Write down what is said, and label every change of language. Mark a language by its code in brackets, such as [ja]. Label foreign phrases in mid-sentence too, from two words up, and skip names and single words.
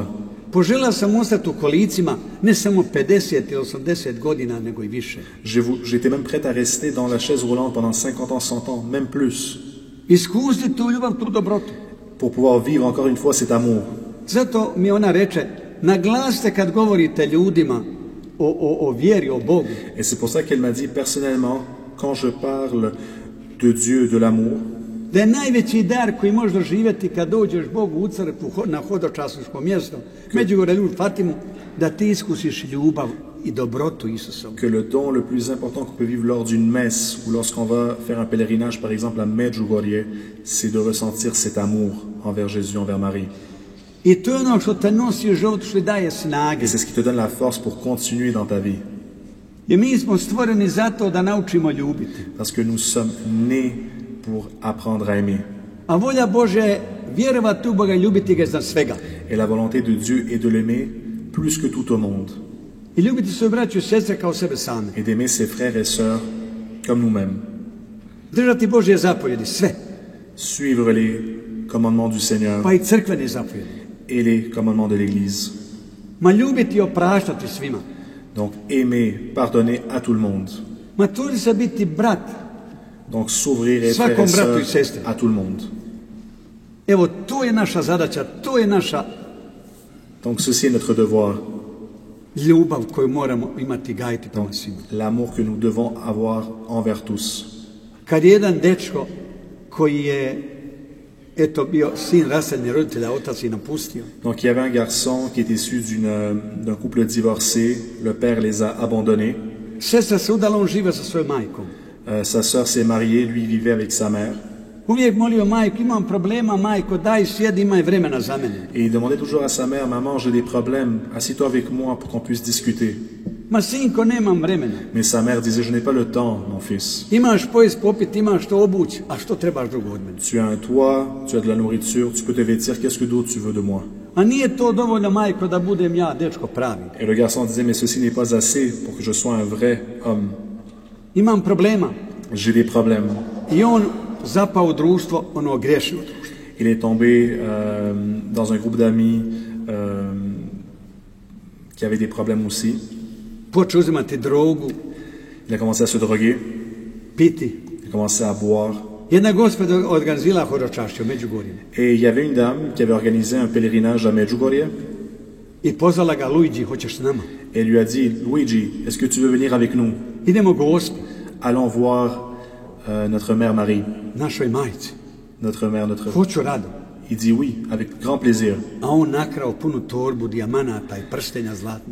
[hr] Poželjela sam ostati u kolicima ne samo 50 ili 80 godina, nego i više. [fr] J'étais même prête à rester dans la chaise roulante pendant 50 ans, 100 ans, même plus, [hr] Iskusiti tu ljubav, tu dobrotu. [fr] pour pouvoir vivre encore une fois cet amour. [hr] Zato mi ona reče, naglasite kad govorite ljudima o vjeri, o Bogu. [fr] Et c'est pour ça qu'elle m'a dit personnellement, quand je parle de Dieu, de l'amour, [hr] Da je najveći dar koji možeš doživjeti kad dođeš Bogu u crkvu na hodočasničko mjesto, Međugorje ili Fatimu, da ti iskusiš ljubav i dobrotu Isusom. [fr] que le don le plus important qu'on peut vivre lors d'une messe ou lorsqu'on va faire un pèlerinage, par exemple à Medjugorje, c'est de ressentir cet amour envers Jésus, envers Marie. [hr] I to je ono što te nosi u životu, što ti daje snage. [fr] Et c'est ce qui te donne la force pour continuer dans ta vie. [hr] Jer mi smo stvoreni zato da naučimo ljubiti. [fr] Parce que nous sommes nés pour apprendre à aimer. [hr] A volja Bože je vjerovati u Boga i ljubiti ga iznad svega. [fr] Et la volonté de Dieu est de l'aimer plus que tout au monde. [hr] I ljubiti svoju braću i sestre kao sebe same. [fr] Et d'aimer ses frères et sœurs comme nous-mêmes. [hr] Držati Božje zapovjedi, sve. [fr] Suivre les commandements du Seigneur [hr] Pa i crkvene zapovjedi. [fr] et les commandements de l'Église. [hr] Ma ljubiti i opraštati svima. [fr] Donc aimer, pardonner à tout le monde. [hr] Ma trudi se biti brat. [fr] Donc s'ouvrir et [hr] Svakom [fr] frères et [hr] bratu i [fr] sœurs [hr] sestri. [fr] à tout le monde. [hr] Evo, to je naša zadaća, to je naša [fr] Donc ceci est notre devoir. [hr] ljubav koju moramo imati i gajiti prema svima. [fr] L'amour que nous devons avoir envers tous. [hr] Kad je jedan dečko koji je bio sin raseljenih roditelja, otac je napustio. [fr] Donc il y avait un garçon qui est issu d'un couple divorcé. Le père les a abandonnés. [hr] Sestra se udala, on žive sa svojom majkom. [fr] Sa sœur s'est mariée, lui vivait avec sa mère. [hr] Uvijek molio majku, imam problema, majko, daj sjedi, imaj vremena za mene. [fr] Et il demandait toujours à sa mère, maman, j'ai des problèmes, assis-toi avec moi pour qu'on puisse discuter. [hr] Ma sinko, nemam vremena. [fr] Mais sa mère disait, je n'ai pas le temps, mon fils. [hr] Imaš pojest popit, imaš što obući, a što trebaš drugo od mene? [fr] Tu as un toit, tu as de la nourriture, tu peux te vêtir, qu'est-ce que d'autre tu veux de moi? [hr] A nije to dovoljno, majko, da budem ja dečko pravi. [fr] Et le garçon disait, mais ceci n'est pas assez pour que je sois un vrai homme. [hr] Imam problema. [fr] J'ai des problèmes. [hr] I on zapao u društvo, ono grešno društvo. [fr] Il est tombé dans un groupe d'amis qui avaient des problèmes aussi. [hr] Počeo uzimati drogu, [fr] Il a commencé à se droguer, [hr] piti. [fr] il a commencé à boire. [hr] Jedna gospođa organizila horočašće u Međugorju [fr] Et il y avait une dame qui avait organisé un pèlerinage à Medjugorje. [hr] i pozvala ga, Luigi, hoćeš s nama? [fr] Et elle lui a dit, Luigi, est-ce que tu veux venir avec nous? [hr] Idemo gospi, [fr] Allons voir notre mère Marie, [hr] našoj majci. [fr] notre mère, notre... [hr] Hoću rado. [fr] Il dit oui, avec grand plaisir. [hr] A on nakrao punu torbu dijamanata i prstenja zlatnih.